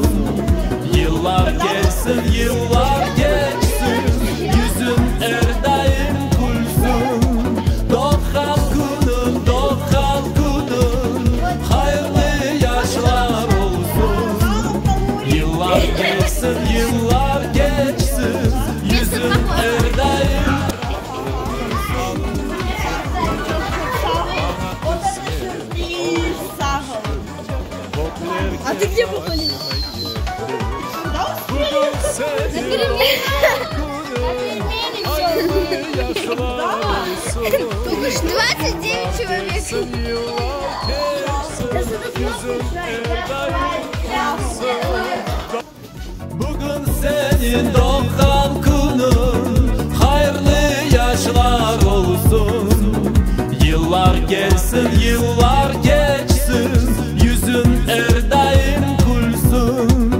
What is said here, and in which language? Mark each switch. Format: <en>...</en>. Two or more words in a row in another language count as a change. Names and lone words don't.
<tr>Yıllar geçsin, yıllar geçsin, yüzün her daim gülsün. Doğan günün hayırlı yaşlar olsun. Yıllar geçsin, yıllar geçsin, yüzün her daim.</tr> <ru>А ты где походил? Только ж 29 человек.</ru> <tr>Bugün senin doğan günün hayırlı yaşlar olsun. Yıllar gelsin, yıllar geçsin, yüzün her daim gülsün.</tr>